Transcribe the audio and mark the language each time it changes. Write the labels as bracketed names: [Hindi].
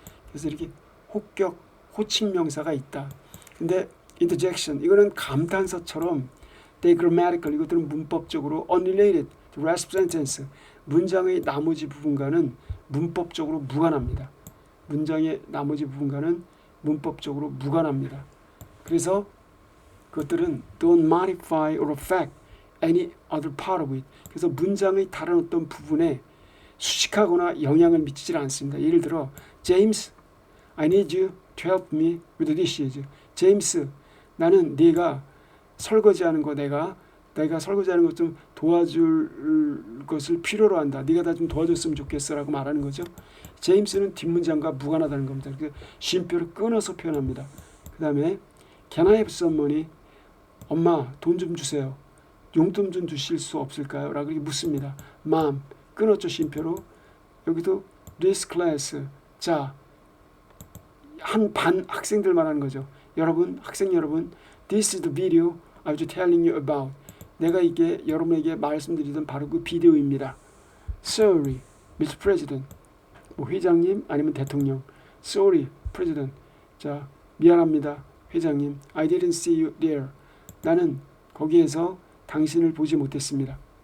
[Korean] 그래서 이렇게 호칭명사가 있다. 근데 interjection, 이거는 감탄사처럼 [English] they grammatical, [Korean] 이것들은 문법적으로 [English] unrelated to rest of sentence, [Korean] 문장의 나머지 부분과는 문법적으로 무관합니다. 문장의 나머지 부분과는 문법적으로 무관합니다. 그래서 그것들은 [English] don't modify or affect any other part of it. [Korean] 그래서 문장의 다른 어떤 부분에 수식하거나 영향을 미치지 않습니다. [English] 예를 들어 James, I need you to help me with the dishes. [Korean] 제임스, 나는 네가 설거지하는 거, 내가 설거지하는 것 좀 도와줄 것을 필요로 한다. 네가 나 좀 도와줬으면 좋겠어라고 말하는 거죠. 제임스는 뒷문장과 무관하다는 겁니다. 그 쉼표를 끊어서 표현합니다. 그 다음에 [English] Can I have some money? [Korean] 엄마, 돈 좀 주세요. 용돈 좀 주실 수 없을까요? 라고 묻습니다. Mom, 끊었죠, 쉼표로. 여기도 [English] this class, [Korean] 자, 한 반 학생들 말하는 거죠. 여러분, 학생 여러분, [English] this is the video I was telling you about. [Korean] 내가 이게 여러분에게 말씀드리던 바로 그 비디오입니다. [English] Sorry, Mr. President. [Korean] 뭐 회장님 아니면 대통령. [English] Sorry, President. [Korean] 자, 미안합니다, 회장님. [English] I didn't see you there. [Korean] 나는 거기에서 당신을 보지 못했습니다.